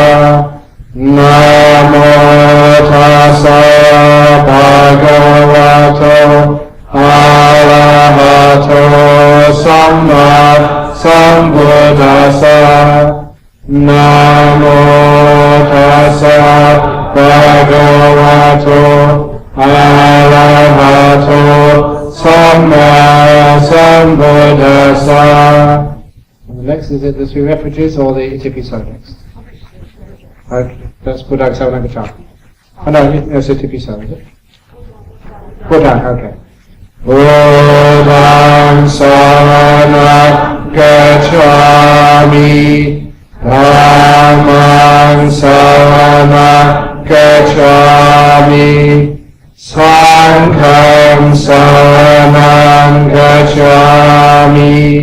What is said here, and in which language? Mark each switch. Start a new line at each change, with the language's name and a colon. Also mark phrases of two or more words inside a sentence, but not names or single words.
Pali: Namo Tassa Bhagavato Arahato Samma Sambuddhassa. Namo Tassa Bhagavato Arahato Samma Sambuddhassa.
English: And the next is it the 3 refugees or the Itipiso next? Okay, that's
Pali: Buddhaṃ Saranam Gacchāmi.
English: Oh no, it's Itipiso, is it? Buddhaṃ, okay.
Pali: Buddhaṃ Saranam Gacchāmi, Dhammam Saranam Gacchāmi, Sangham Saranam Gacchāmi,